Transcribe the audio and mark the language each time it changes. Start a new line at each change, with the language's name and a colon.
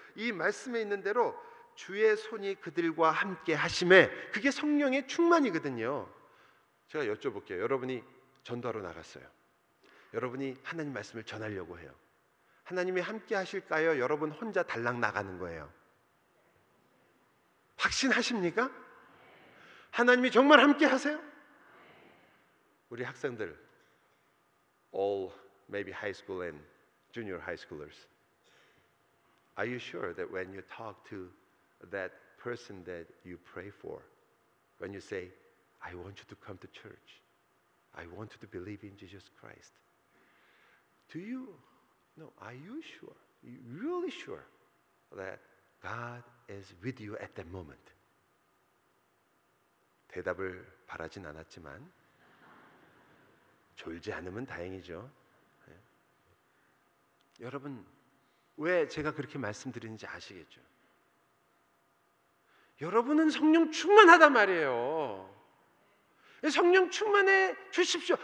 Korean: 이 말씀에 있는 대로 주의 손이 그들과 함께 하심에, 그게 성령의 충만이거든요. 제가 여쭤볼게요. 여러분이 전도하러 나갔어요. 여러분이 하나님 말씀을 전하려고 해요. 하나님이 함께 하실까요? 여러분 혼자 달랑 나가는 거예요? 확신하십니까? 하나님이 정말 함께 하세요? 우리 학생들,
English: all maybe high school and junior high schoolers, are you sure that when you talk to that person that you pray for, when you say, I want you to come to church, I want you to believe in Jesus Christ, are you sure, you really sure that God is with you at that moment?
Korean: 대답을 바라진 않았지만 졸지 않으면 다행이죠. 네. 여러분, 왜 제가 그렇게 말씀드리는지 아시겠죠? 여러분은 성령 충만하단 말이에요. 성령 충만해 주십시오.